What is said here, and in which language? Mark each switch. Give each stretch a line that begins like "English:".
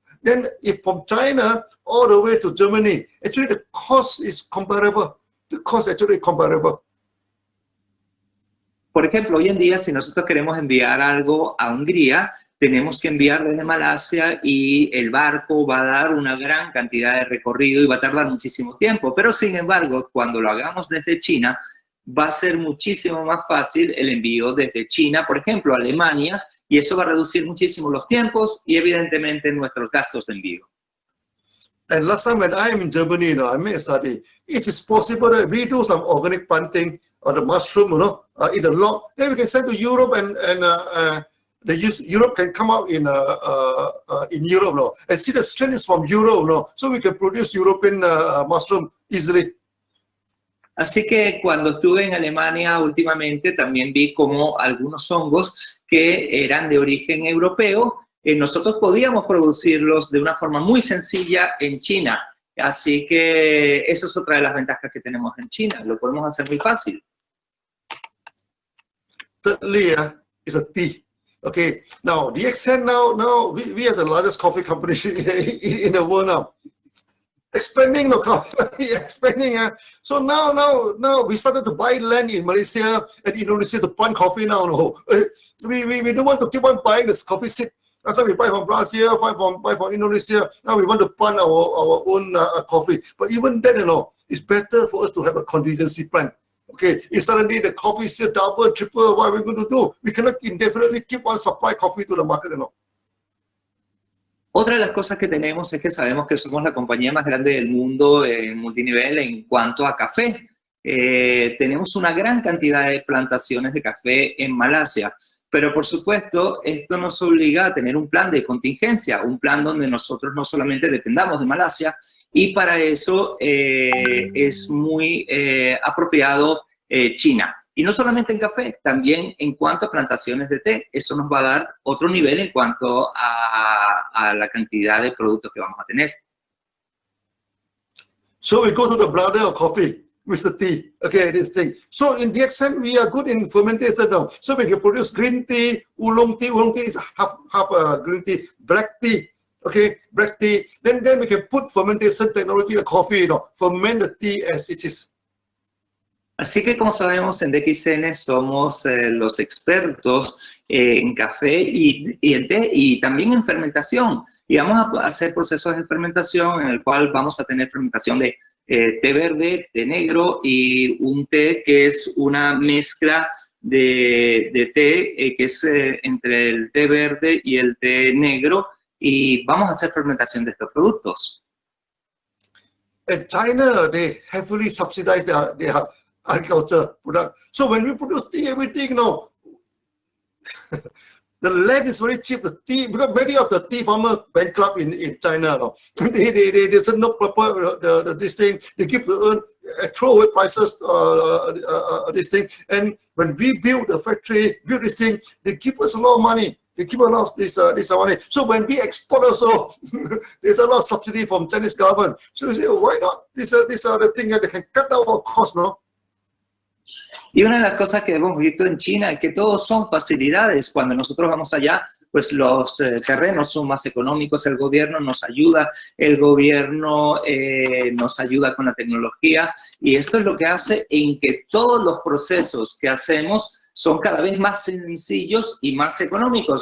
English: Then if from China all the way to Germany, actually the cost is comparable. The cost actually comparable.
Spanish: Por ejemplo, hoy en día, si nosotros queremos enviar algo a Hungría, tenemos que enviar desde Malasia y el barco va a dar una gran cantidad de recorrido y va a tardar muchísimo tiempo. Pero, sin embargo, cuando lo hagamos desde China, va a ser muchísimo más fácil el envío desde China, por ejemplo, a Alemania, y eso va a reducir muchísimo los tiempos y, evidentemente, nuestros gastos de envío.
English: And last time when I am in Germany, you know, I made a study. It is possible that we do some organic planting on the mushroom, you know, in the log. Then we can send to Europe and Europe can come out in Europe, no, and see the strain is from Europe, no, so we can produce European mushroom easily.
Spanish: Así que cuando estuve en Alemania últimamente también vi como algunos hongos que eran de origen europeo, nosotros podíamos producirlos de una forma muy sencilla en China. Así que eso es otra de las ventajas que tenemos en China, lo podemos hacer muy fácil.
English: Thirdly, is a tea. Okay, now DXN now we are the largest coffee company in the world now. Expanding the company, expanding. So now we started to buy land in Malaysia and Indonesia to plant coffee now. No, we don't want to keep on buying this coffee seed. That's why we buy from Brazil, buy from Indonesia. Now we want to plant our own coffee. But even then, you know, it's better for us to have a contingency plan. Okay, if suddenly the coffee is double, triple, what are we going to do? We cannot indefinitely keep on supply coffee to the market, you know.
Spanish: Otra de las cosas que tenemos es que sabemos que somos la compañía más grande del mundo en multinivel en cuanto a café. Tenemos una gran cantidad de plantaciones de café en Malasia, pero por supuesto esto nos obliga a tener un plan de contingencia, un plan donde nosotros no solamente dependamos de Malasia, y para eso es muy apropiado China. Y no solamente en café, también en cuanto a plantaciones de té. Eso nos va a dar otro nivel en cuanto a la cantidad de productos que vamos a tener.
English: So we go to the brother of coffee, Mr. T. Okay, this thing. So in DXN, we are good in fermentation now. So we can produce green tea, oolong tea. Oolong tea is half green tea, black tea. Okay, black tea. Then we can put fermentation technology in the coffee, you know, ferment the tea as it is.
Spanish: Así que, como sabemos, en DXN somos los expertos en café y en té y también en fermentación. Y vamos a hacer procesos de fermentación en el cual vamos a tener fermentación de té verde, té negro y un té que es una mezcla de té que es entre el té verde y el té negro. Y vamos a hacer fermentación de estos productos.
English: In China, they heavily subsidize their agriculture product. So when we produce tea, everything, you know, The land is very cheap. The tea, because many of the tea farmers bankrupt in China. No? They said no proper this thing. They give throwaway prices. This thing. And when we build a factory, build this thing, they give us a lot of money. They give a lot of this money. So when we export also, there's a lot of subsidy from Chinese government. So you say, why not? These are the things that they can cut down our costs, no?
Spanish: Y una de las cosas que hemos visto en China es que todos son facilidades. Cuando nosotros vamos allá, pues los terrenos son más económicos, el gobierno nos ayuda con la tecnología, y esto es lo que hace en que todos los procesos que hacemos son cada vez más sencillos y más económicos.